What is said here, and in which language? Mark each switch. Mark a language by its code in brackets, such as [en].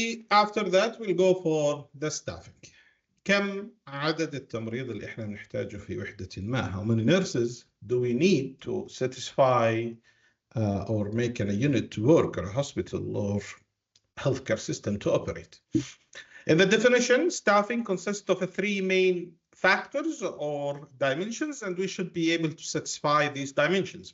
[en] After that we'll go for the staffing. [ar] كم عدد التمريض اللي احنا نحتاجه في وحدة ما? [en] How many nurses do we need to satisfy or make a unit to work or a hospital or healthcare system to operate? In the definition, staffing consists of 3 main factors or dimensions, and we should be able to satisfy these dimensions.